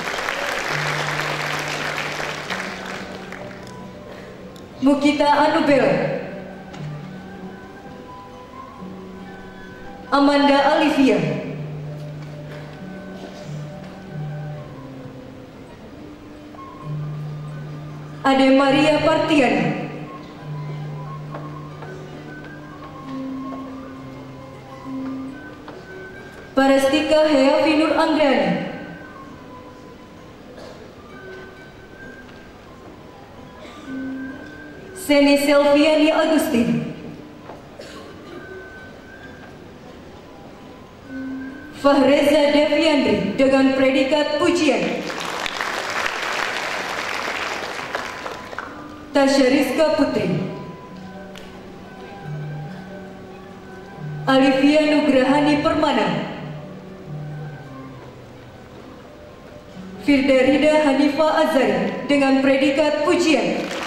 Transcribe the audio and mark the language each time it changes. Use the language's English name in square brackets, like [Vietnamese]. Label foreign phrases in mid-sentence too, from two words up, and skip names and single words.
[Indonesian] Mukita Anubela, Amanda Alivia, Ade Maria Partiani, Parastika Heavi Nur Anggrani, Seni Selviani Agustin, Fahreza Deviandri dengan predikat pujian. Tasya Rizka Putri, Alivia Nugrahani Permana, Firda Rida Hanifa Azari dengan predikat pujian.